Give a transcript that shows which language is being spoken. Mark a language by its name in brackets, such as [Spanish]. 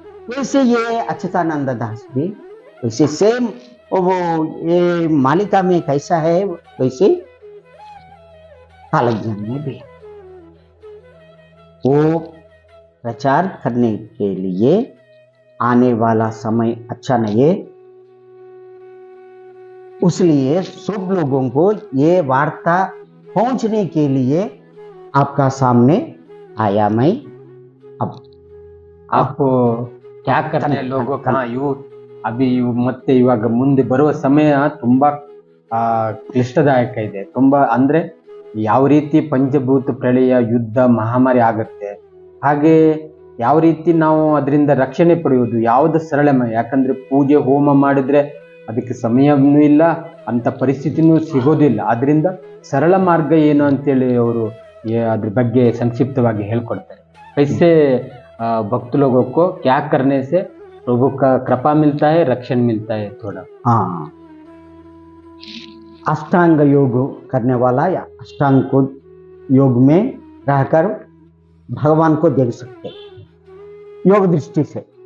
[Hindi] वैसे ये अच्युतानंद दास भी वैसे सेम वो ये मालिका में कैसा है वैसे कालज्ञान में भी वो प्रचार करने के लिए आने वाला समय अच्छा नहीं है, इसलिए सब लोगों को ये वार्ता पहुंचने के लिए आपका सामने आया मैं। अब आप क्या करते हैं लोगों का [Kannada] ಅಭಿ ಮತ್ತೆ ಇವಾಗ ಮುಂದೆ ಬರುವ ಸಮಯ ತುಂಬಾ ಕ್ಲಿಷ್ಟದಾಯಕ ಇದೆ. ತುಂಬಾ ಅಂದ್ರೆ ಯಾವ ರೀತಿ ಪಂಚಭೂತ ಪ್ರಳಯ, ಯುದ್ಧ, ಮಹಾಮಾರಿ ಆಗುತ್ತೆ, ಹಾಗೆ ಯಾವ ರೀತಿ ನಾವು ಅದರಿಂದ ರಕ್ಷಣೆ ಪಡೆಯುವುದು ಯಾವುದು ಸರಳ. ಯಾಕಂದ್ರೆ ಪೂಜೆ ಹೋಮ ಮಾಡಿದ್ರೆ ಅದಕ್ಕೆ ಸಮಯವೂ ಇಲ್ಲ, ಅಂತ ಪರಿಸ್ಥಿತಿನೂ ಸಿಗೋದಿಲ್ಲ. ಅದರಿಂದ ಸರಳ ಮಾರ್ಗ ಏನು ಅಂತೇಳಿ ಅವರು ಅದ್ರ ಬಗ್ಗೆ ಸಂಕ್ಷಿಪ್ತವಾಗಿ ಹೇಳ್ಕೊಡ್ತಾರೆ. [Hindi] कैसे भक्त लोगों को क्या करने से प्रभु का कृपा मिलता है, रक्षण मिलता है थोड़ा। हाँ, अष्टांग योग करने वाला या अष्टांग को योग में रहकर भगवान को देख सकते योग दृष्टि से।